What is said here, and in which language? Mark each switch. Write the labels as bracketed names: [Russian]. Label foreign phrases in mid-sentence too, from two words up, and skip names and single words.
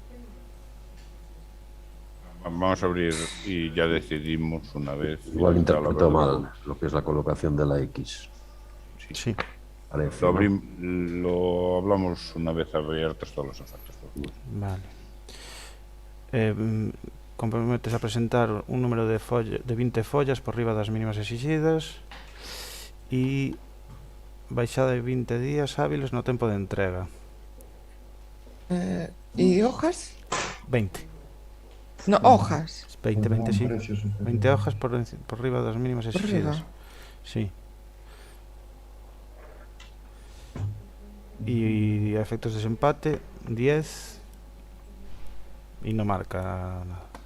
[Spanish] Vamos a abrir y ya decidimos una vez. Igual finalizada la interpretó apertura. mal lo que es la colocación de la X. Sí. Parece, Lo, ¿no? lo hablamos una vez abiertas todas las ofertas. [Galician] Vale. Comprometes a presentar un número de 20 follas por riba das mínimas exigidas e baixada de 20 días hábiles no tempo de entrega. [Spanish] ¿Y hojas? 20. No, hojas. 20, Pondrá 20, un sí. precio superior. 20 hojas [Galician] por riba das mínimas Por exigidas. riba. [Spanish] Sí. Y a efectos de desempate, 10 y no marca nada.